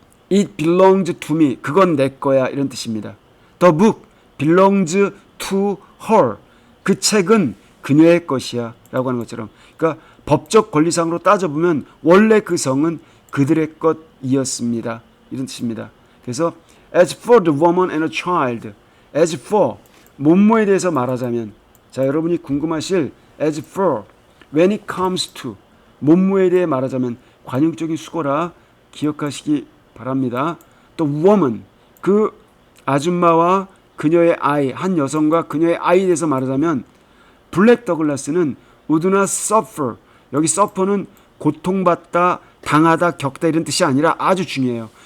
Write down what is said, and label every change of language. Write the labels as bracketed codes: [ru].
[en] It belongs to me. [ko] 그건 내 거야. 이런 뜻입니다. [en] The book belongs to her. [ko] 그 책은 그녀의 것이야. 라고 하는 것처럼. 그러니까 법적 권리상으로 따져보면 원래 그 성은 그들의 것이었습니다. 이런 뜻입니다. 그래서 [en] as for the woman and a child. [ko] as for 뭐뭐에 대해서 말하자면 자 여러분이 궁금하실 [en] as for when it comes to [ko] 뭐뭐에 대해 말하자면 관용적인 수거라 기억하시기 바랍니다. 또 woman 그 아줌마와 그녀의 아이 한 여성과 그녀의 아이에 대해서 말하자면 블랙 더글라스는 [en] would not suffer [ko] 여기 suffer는 고통받다 당하다 겪다 이런 뜻이 아니라 아주 중요해요.